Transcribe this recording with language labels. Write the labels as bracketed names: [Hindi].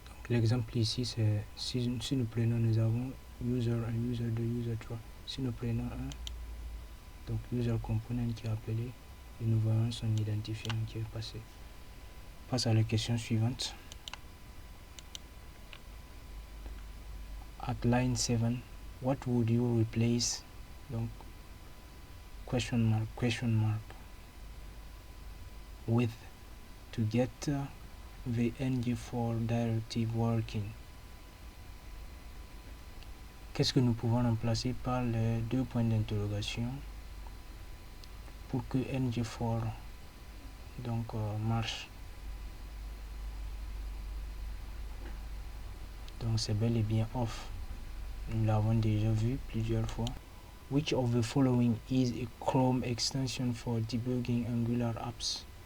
[French] L'exemple ici, c'est si nous prenons, nous avons user 1, user 2, user 3. Si nous prenons un, donc user component qui est appelé, et nous voyons son identifiant qui est passé. Passe à la question suivante. [English] At line 7, what would you replace? Donc question mark with to get the ng4 directive working. [French] Qu'est-ce que nous pouvons remplacer par les deux points d'interrogation pour que ng4 donc marche? Donc c'est bel et bien off. Nous l'avons déjà vu plusieurs fois. [English] Which of the following is a Chrome extension for debugging Angular apps?